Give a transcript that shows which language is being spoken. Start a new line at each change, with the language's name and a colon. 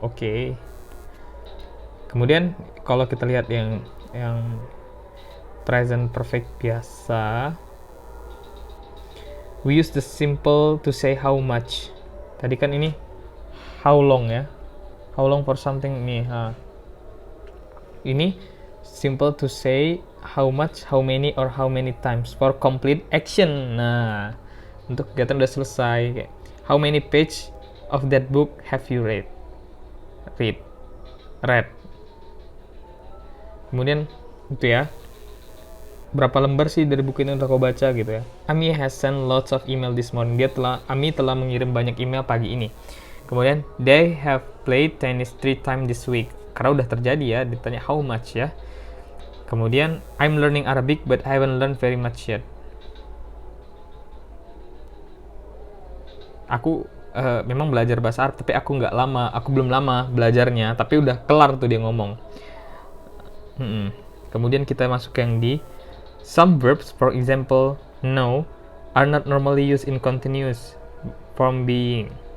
English: Oke.
Indonesian: Kemudian kalau kita lihat yang
English: present perfect biasa, we use the simple to say how much.
Indonesian: Tadi kan ini how long ya,
English: how long for something
Indonesian: nih.
English: Ini simple to say how much, how many, or how many times for complete action.
Indonesian: Nah, untuk kegiatan udah selesai.
English: Kayak, how many page of that book have you read? Read.
Indonesian: Kemudian itu ya, berapa lembar sih dari buku ini udah kau baca gitu ya.
English: Amy has sent lots of email this morning.
Indonesian: Amy telah mengirim banyak email pagi ini.
English: Kemudian they have played tennis 3 times this week.
Indonesian: Karena udah terjadi ya, ditanya
English: how much ya. Kemudian I'm learning Arabic but I haven't learned very much yet.
Indonesian: Aku memang belajar bahasa Arab, tapi aku belum lama belajarnya, tapi udah kelar tuh dia ngomong. Kemudian kita masuk ke yang D.
English: Some verbs, for example, know, are not normally used in continuous form being.